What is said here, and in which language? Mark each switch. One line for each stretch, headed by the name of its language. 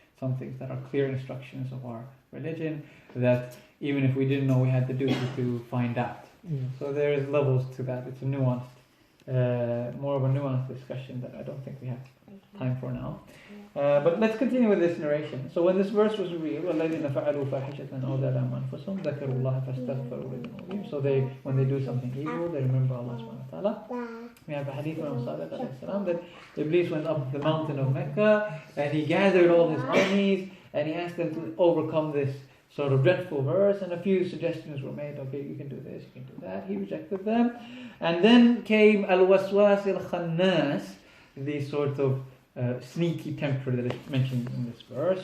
English: Some things that are clear instructions of our religion, that even if we didn't know, we had the duty to find out. So there's levels to that. It's a nuanced, more of a nuanced discussion that I don't think we have time for now. But let's continue with this narration. So when this verse was revealed,
Arabic: وَالَّذِينَ فَعَلُوا فَاحِشَةً أَوْ ظَلَمُوا أَنفُسَهُمْ ذَكَرُوا اللَّهَ فَاسْتَغْفَرُوا لِذُنُوبِهِمْ.
English: So when they do something evil, they remember Allah
Arabic: subhanahu wa ta'ala.
English: We have a hadith from Sadiq
Arabic: alayhi salam
English: that Iblis went up the mountain of Mecca and he gathered all his armies and he asked them to overcome this sort of dreadful verse, and a few suggestions were made. Okay, you can do this, you can do that. He rejected them. And then came al-waswas al-khannas, the sort of sneaky temper that is mentioned in this verse.